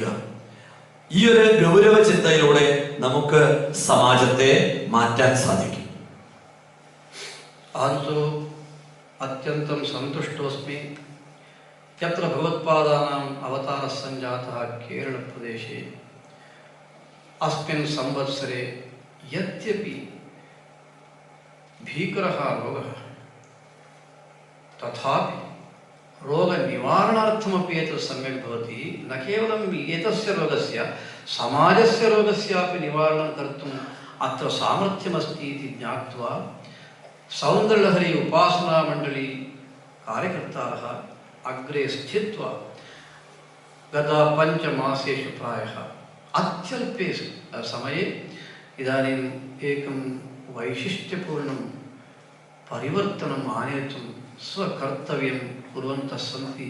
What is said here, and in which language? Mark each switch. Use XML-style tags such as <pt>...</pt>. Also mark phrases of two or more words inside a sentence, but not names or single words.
<ml>ഈ ഒരു ഗൗരവ ചിന്തയിലൂടെ നമുക്ക് സമാജത്തെ മാറ്റാൻ സാധിക്കും.</ml> <sa>അഹംതു അത്യന്തം സന്തുഷ്ടോസ്മി യത്ര ഭഗവത്പാദാനാം അവതാരः സഞ്ജാതः കേരളപ്രദേശേ अस्मिन् संवत्सरे यद्यपि भीकरः रोगः तथापि रोगनिवारणार्थमपि एतत् सम्यक् भवति. न केवलं एतस्य रोगस्य समाजस्य रोगस्यापि निवारणं कर्तुम् अत्र सामर्थ्यमस्ति इति ज्ञात्वा सौन्दर्यलहरी उपासनामण्डली कार्यकर्तारः अग्रे स्थित्वा गत 5 मासेषु प्रायः अत्यल्पे समये इदानीम् एकं वैशिष्ट्यपूर्णं परिवर्तनम् आनेतुं स्वकर्तव्यं कुर्वन्तः सन्ति.</sa>